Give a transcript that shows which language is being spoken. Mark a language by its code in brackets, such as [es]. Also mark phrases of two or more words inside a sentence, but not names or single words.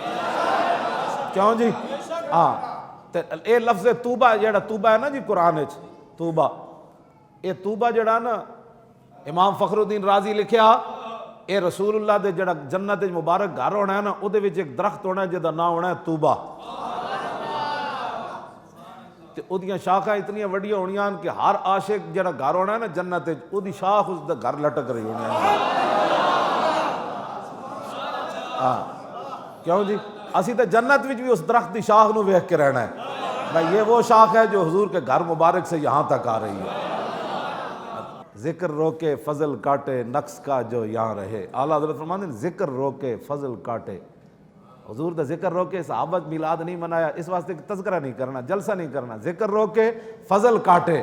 [pa] کیوں جی؟ ہاں اے لفظ توبہ جڑا توبہ ہے نا جی قرآن وچ توبہ, اے توبہ جڑا نا امام فخر الدین رازی لکھیا اے رسول اللہ دے جڑا جنت مبارک گھر ہونا ہے نا او دے وچ ایک درخت ہونا ہے جدا نام ہونا ہے توبہ. تے او دیاں شاخاں اتنیاں وڈیاں ہونیاں کہ ہر عاشق جڑا گھر ہونا ہے نا جنت وچ او دی شاخ اس دا گھر لٹک رہی ہونی ہے. ہاں کیوں جی؟ اسی تے جنت وچ بھی اس درخت دی شاخ نو ویکھ کے رہنا ہے [ur] بھائی یہ وہ شاخ ہے جو حضور کے گھر مبارک سے یہاں تک آ رہی ہے. ذکر روکے فضل کاٹے نقص کا جو یہاں رہے. اعلیٰ حضرت فرماتے ہیں ذکر روکے فضل کاٹے. [pa] حضور دا ذکر روکے, صحابہ میلاد نہیں منایا اس واسطے کہ تذکرہ نہیں کرنا, جلسہ نہیں کرنا, [ur] ذکر روکے فضل کاٹے.